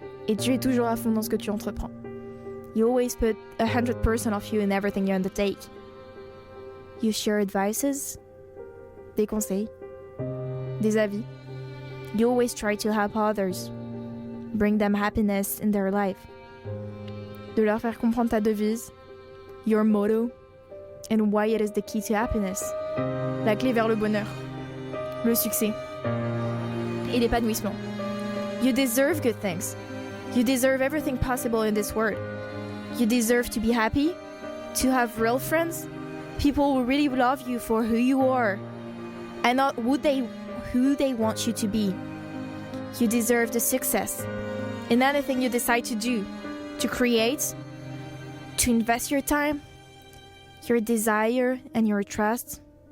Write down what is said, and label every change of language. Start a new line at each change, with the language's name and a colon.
French: Et tu es toujours à fond dans ce que tu entreprends.
English: You always put 100% of you in everything you undertake. You share advices,
French: des conseils, des avis.
English: You always try to help others, bring them happiness in their life.
French: De leur faire comprendre ta devise,
English: your motto, and why it is the key to happiness.
French: La clé vers le bonheur, le succès et l'épanouissement.
English: You deserve good things. You deserve everything possible in this world. You deserve to be happy, to have real friends, people who really love you for who you are, and not who they want you to be. You deserve the success in anything you decide to do, to create, to invest your time, your desire, and your trust.